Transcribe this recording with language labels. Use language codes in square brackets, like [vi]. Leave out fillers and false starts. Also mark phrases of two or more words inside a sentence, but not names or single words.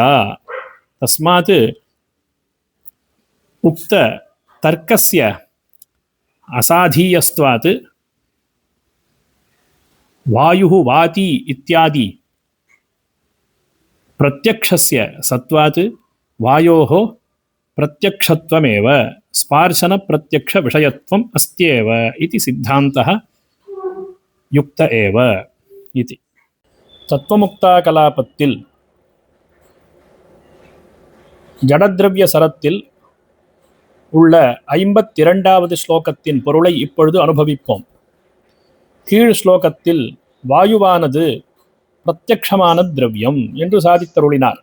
[sa] तस्मात् उक्त तर्कस्य असाधीयस्त्वात् वायुः वाति इत्यादि प्रत्यक्षस्य सत्वात् वायोः प्रत्यक्षत्वमेव स्पार्शनप्रत्यक्षविषयत्वम् अस्त्येव इति सिद्धान्तः युक्त एव इति. [ta] தத்துவமுக்தாகலாபத்தில் ஜடத்ரவ்ய சரத்தில் உள்ள 52வது ஸ்லோகத்தின் பொருளை இப்பொழுது அனுபவிப்போம். கீழ் ஸ்லோகத்தில் வாயுவானது பிரத்யக்ஷமான திரவியம் என்று சாதித்தருளினார்.